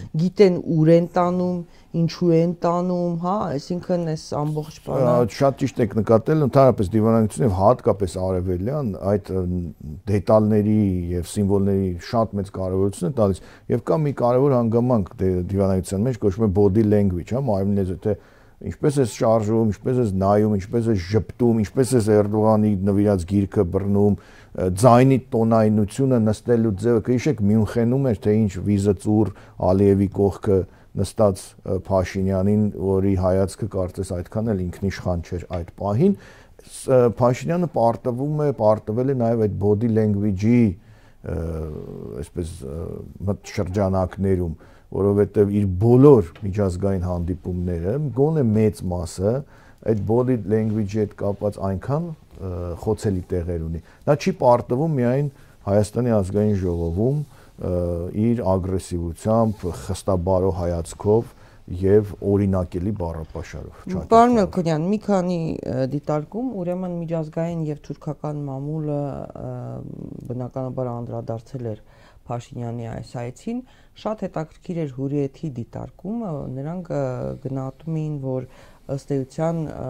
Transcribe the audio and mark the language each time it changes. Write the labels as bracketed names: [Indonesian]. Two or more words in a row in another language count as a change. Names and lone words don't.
[Armenian] Գիտեն ուր են տանում, ինչու են տանում, հա, այսինքն այս ամբողջ բանը։ Շատ ճիշտ եք նկատել, ընդհանրապես դիվանագիտությունը հատկապես արևելյան այդ դետալների եւ սիմվոլների շատ մեծ կարեւորություն է տալիս եւ կա մի կարեւոր հանգամանք դիվանագիտության մեջ կոչվում է [English] body language, [Armenian] հա, մարմնի լեզու, թե ինչպես է շարժվում, ինչպես է նայում, ինչպես է ժպտում, ինչպես է Էրդողանի նվիրած գիրքը բռնում, ձայնի տոնայնությունը, նստելու ձևը, կհիշեք Մյունխենում էր թե ինչ վիզը ծուր Ալիևի կողքը նստած Փաշինյանին, որի հայացքը կարծես այդքան էլ ինքնիշխան չէր այդ պահին, Փաշինյանը պարտվել է նաև այդ [English] body language- [Armenian] ի այսպես շրջանակներում, որովհետև իր բոլոր միջազգային հանդիպումները, գոնե մեծ մասը այդ [English] body language- [Armenian] ի հետ կապված այնքան խոցելի տեղեր ունի։ Նա չի պարտվում միայն Հայաստանի ազգային ժողովում իր ագրեսիվությամբ, խստաբարո հայացքով եւ օրինակելի բառապաշարով։ Պարոն Մելքոնյան, մի քանի դիտարկում, ուրեմն միջազգային եւ թուրքական մամուլը բնականաբար անդրադարձել էր Փաշինյանի այս այցին, շատ հետաքրքիր էր Հուրիեթի դիտարկումը, նրանք գնահատում էին, որ ըստ էության